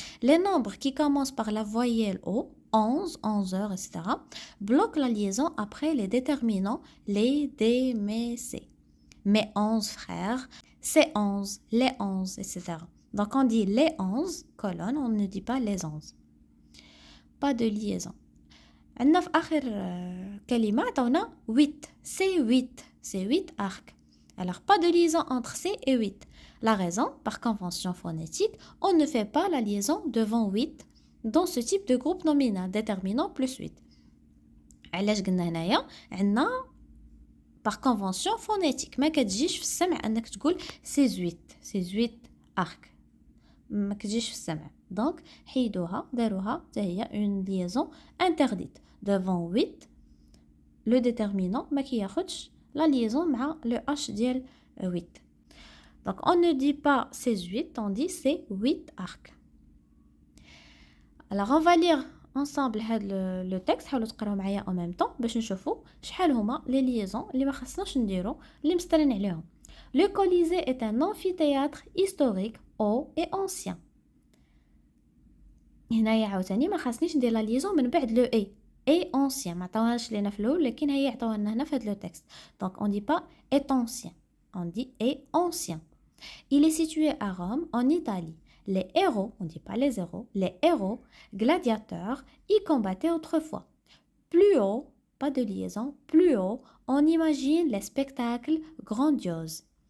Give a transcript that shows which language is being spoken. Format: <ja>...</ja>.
<fr>Les nombres qui commencent par la voyelle O, 11, 11 heures, etc., bloquent la liaison après les déterminants les, des, mes, c'est. Mes 11 frères, c'est 11, les 11, etc. Donc on dit les 11 colonnes, on ne dit pas les 11. Pas de liaison.</fr> <ar>عندنا في آخر كلمة عطاونا 8.</ar> <fr>C'est 8. C'est 8 arcs. Alors pas de liaison entre C et 8. La raison, par convention phonétique, on ne fait pas la liaison devant 8 dans ce type de groupe nominal, déterminant plus 8.</fr> <ar>علاش قلنا هنايا عندنا</ar> <fr>par convention phonétique</fr> <ar>ما كتجيش في السمع انك تقول</ar> <fr>c'est 8 arcs.</fr> <ar>ما كتجيش في السمع.</ar> <fr>Donc</fr> <ar>حيدوها داروها حتى هي</ar> <fr>une liaison interdite devant 8. Le déterminant</fr> <ar>ما كياخدش</ar> <fr>la liaison مع le H ديال 8. Donc on ne dit pas c'est 8, on dit c'est 8 arcs. Alors on va lire ensemble le texte.</fr> <ar>حاولوا تقراو معايا</ar> <fr>en même temps</fr> <ar>باش نشوفوا شحال هما</ar> <fr>les liaisons</fr> <ar>اللي ما خصناش نديرو اللي مستنين عليهم.</ar> <fr>Le Colisée est un amphithéâtre historique haut et ancien.</fr> <ar>هنايا عاوتاني ما خاصنيش ندير لا ليزون من بعد لو اي ancien ما عطاوهاش لينا في الاول لكن هي عطاوها لنا هنا في هذا لو تكست.</ar> <fr>Donc on dit pas est ancien, on dit est ancien. Il est situé à Rome en Italie. Les héros, on dit pas les héros, les héros gladiateurs y combattaient autrefois. Plus haut, pas de liaison, plus haut, on imagine les spectacles grandioses.</fr>